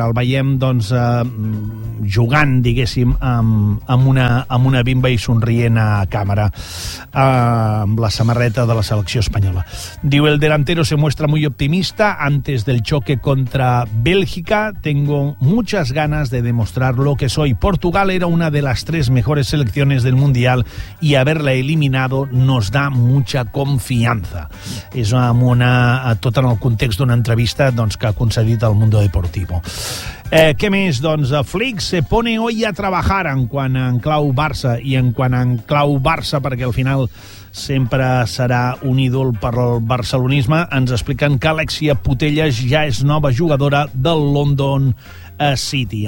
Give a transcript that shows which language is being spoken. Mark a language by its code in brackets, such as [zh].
[ca] El veiem, doncs, jugant, diguéssim, amb una bimba i somrient a càmera, amb la samarreta de la selecció espanyola. Diu, [es] el delantero se muestra muy optimista antes del choque contra Bélgica. Tengo muchas ganas de demostrar lo que soy. Portugal era una de las tres mejores selecciones del Mundial y haberla eliminado nos da mucha confianza. [ca] És amb una, tot en el context d'una entrevista doncs, que ha concedit el Mundo Deportivo. Què més? Doncs Flick [es] se pone hoy a trabajar [ca] en quan en clau Barça i en quan en clau Barça, perquè al final sempre serà un ídol per al barcelonisme, ens expliquen que Alexia Putellas ja és nova jugadora del London City.